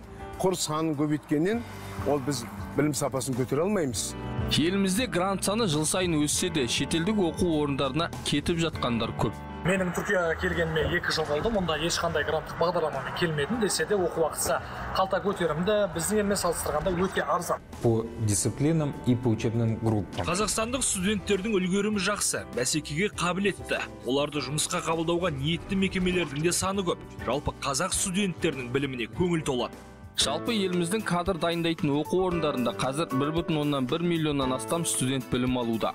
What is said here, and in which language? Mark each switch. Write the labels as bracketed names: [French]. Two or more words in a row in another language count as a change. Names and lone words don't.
[Kazakh] Құр санын көбейткеннен ол біз білім сапасын көтере алмаймыз. Елімізде грант саны жыл сайын өссе де, шетелдік оқу орындарына кетіп жатқандар көп. Менің Түркияға келгеніме 2 жыл болды. Мұнда ешқандай гранттық бағдарламамен келмедім, десе де оқу уақытысы қалта көтерімді біздің елмен салыстырғанда өте арзан. [Russian] По дисциплинам и по учебным группам. [Kazakh] Қазақстандық студенттердің үлгерімі жақсы, бәсекеге қабілетті. Оларды жұмысқа қабылдауға ниетті мекемелердің де саны көп. Жалпы қазақ студенттерінің біліміне көңіл толады. Жалпы еліміздің кадр дайындайтын оқу орындарында қазір 1,1 миллионнан астам студент білім алуда.